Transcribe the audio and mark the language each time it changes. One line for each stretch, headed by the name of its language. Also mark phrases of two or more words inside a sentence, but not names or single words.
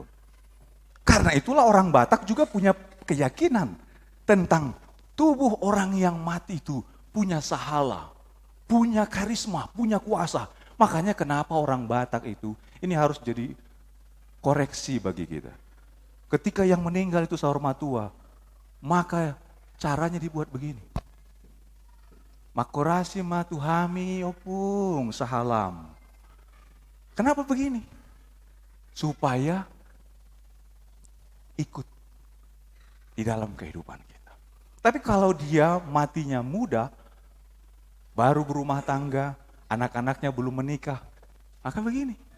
Indonesian: Karena itulah orang Batak juga punya keyakinan tentang tubuh orang yang mati itu punya sahala, punya karisma, punya kuasa. Makanya kenapa orang Batak itu, ini harus jadi koreksi bagi kita. Ketika yang meninggal itu
Batak Toba: saur matua,
Indonesian: maka caranya dibuat begini.
Batak Toba: Makorasi matuhami opung sahalam.
Indonesian: Kenapa begini? Supaya ikut di dalam kehidupan kita. Tapi kalau dia matinya muda, baru berumah tangga, anak-anaknya belum menikah, maka begini.